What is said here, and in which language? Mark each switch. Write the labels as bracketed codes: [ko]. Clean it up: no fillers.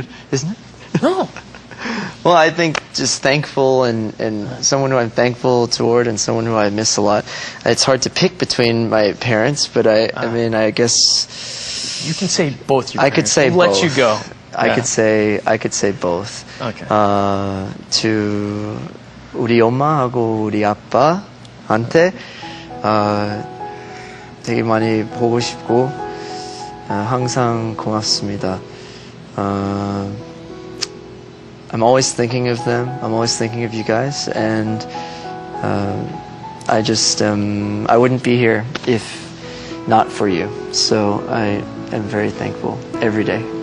[en] Isn't it? No. Well, I think just thankful and someone who I'm thankful toward and someone who I miss a lot. It's hard to pick between my parents, but I mean, I guess you can say both your parents. I could say we'll both. let you go. I could say both. Okay. To [ko] 우리 엄마하고 우리 아빠한테 되게 많이 보고 싶고 항상 고맙습니다. [en] I'm always thinking of them. I'm always thinking of you guys, and I just I wouldn't be here if not for you. So I am very thankful every day.